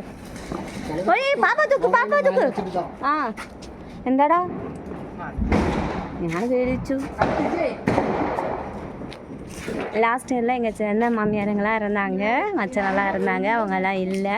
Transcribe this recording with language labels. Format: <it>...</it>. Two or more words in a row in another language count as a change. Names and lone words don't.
<ta>ஒரே பாப்பா தூக்கு. ஆ</ta> <ml>എന്താടാ ഞാൻ പേടിച്ചു.</ml> <en>last year</en> <ta>எங்கள் சின்ன மாமியாருங்களாம் இருந்தாங்க, மச்சனெல்லாம் இருந்தாங்க, அவங்கெல்லாம் இல்லை.</ta>